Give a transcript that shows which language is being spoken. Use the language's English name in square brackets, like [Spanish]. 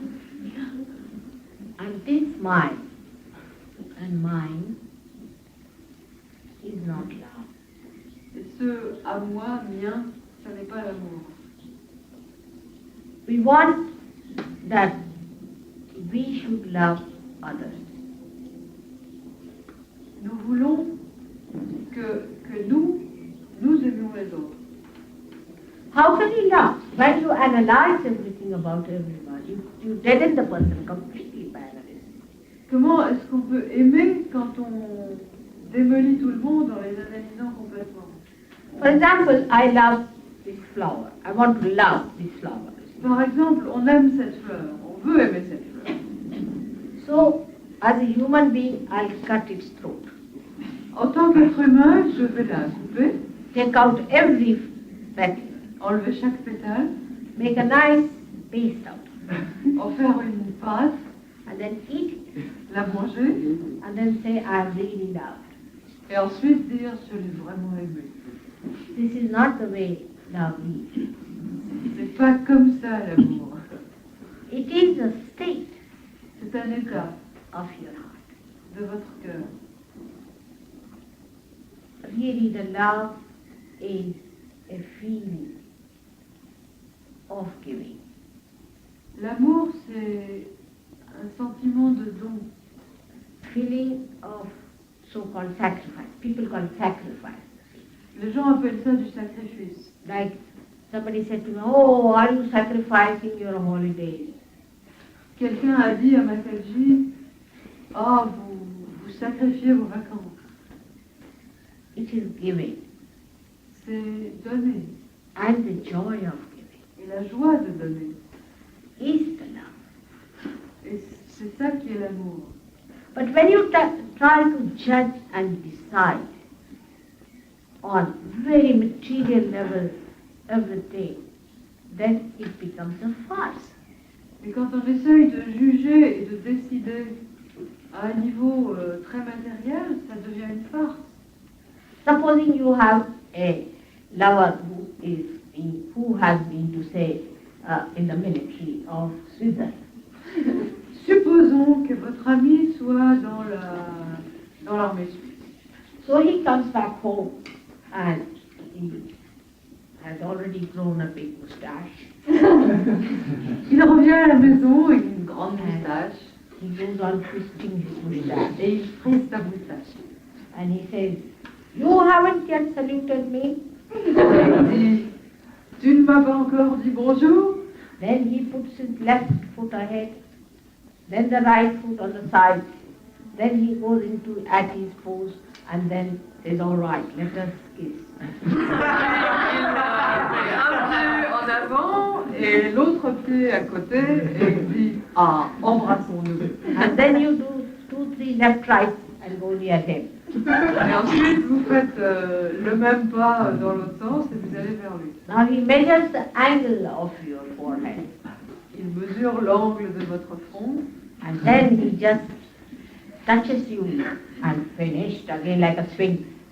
[English] And this mine and mine is not love. [French] Et ce à moi, mien, ça n'est pas l'amour. [English] We want that we should love others. [French] Nous voulons que nous aimions les autres. [English] How can you love? When you analyze everything about everyone, you deaden the person completely by analysis. [French] Comment est-ce qu'on peut aimer quand on démolit tout le monde en les analysant complètement? [English] For example, I love this flower. I want to love this flower. [French] Par exemple, on aime cette fleur, on veut aimer cette fleur. [English] So, as a human being, I'll cut its throat. [French] En tant qu'être humain, je vais la couper, [English] Take out every petal. [French] enlever chaque pétale, [English] Make a nice paste out of it. [French] en faire une pâte, [English] And then eat it. [French] la manger, [English] And then say, I really loved. [French] et ensuite dire je l'ai vraiment aimé. [English] This is not the way love is. [French] C'est pas comme ça l'amour. [English] It is a state [French] C'est un état [English] of your heart. [French] de votre cœur. [English] Really, the love is a feeling of giving. [French] L'amour, c'est un sentiment de don. [English] Feeling of so-called sacrifice. People call it sacrifice. [French] Les gens appellent ça du sacrifice. [English] Like somebody said to me, oh, are you sacrificing your holidays? [French] Quelqu'un a dit à Makalji, ah, vous sacrifiez vos vacances. [English] It is giving. [French] C'est donner. [English] And the joy of giving [French] Et la joie de donner. [English] is the love. [French] Et c'est ça qui est l'amour. [English] But when you try to judge and decide on very material level everything, then it becomes a farce. [French] Mais quand on essaye de juger et de décider à un niveau très matériel, ça devient une farce. [English] Supposing you have a lover who has been to say in the military of Switzerland. [French] Supposons que votre ami soit dans l'armée suisse. [English] So he comes back home and he has already grown a big moustache. [French] Il revient à la maison avec une grande moustache [English] He goes on twisting his moustache. [French] et il frise sa moustache. [English] And he says, you haven't yet saluted me. [French] Il dit, tu ne m'as pas encore dit bonjour. [English] Then he puts his left foot ahead, then the right foot on the side. Then he goes into at his pose and then says, all right, let us kiss. [French] Il a un pied en avant et l'autre pied à côté et il dit, ah, embrassons-nous. [English] And then you do 2, 3 left, right and go near him. [French] Et ensuite, vous faites le même pas dans l'autre sens et vous allez vers lui. [English] Now he measures the angle of your forehead. [French] Il mesure l'angle de votre front [English] And then he just touches you and finished again like a swing.